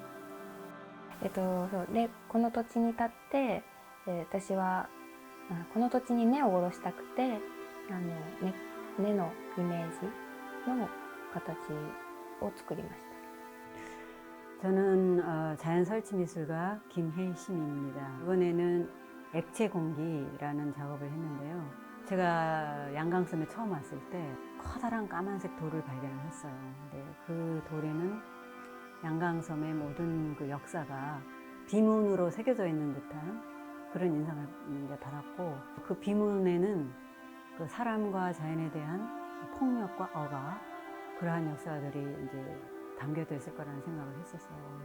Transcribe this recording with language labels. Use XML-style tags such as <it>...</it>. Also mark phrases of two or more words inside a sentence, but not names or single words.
<ja>そうでこの土地に立って、私はこの土地に根を下ろしたくて根のイメージの形を作りました。</ja> <ko>저는 자연설치미술가 김혜심입니다. 이번에는 액체 공기라는 작업을 했는데요. 제가 양강섬에 처음 왔을 때 커다란 까만색 돌을 발견을 했어요. 근데 그 돌에는 양강섬의 모든 그 역사가 비문으로 새겨져 있는 듯한 그런 인상을 이제 받았고, 그 비문에는 그 사람과 자연에 대한 폭력과 억압, 그러한 역사들이 이제 담겨져 있을 거라는 생각을 했었어요.</ko>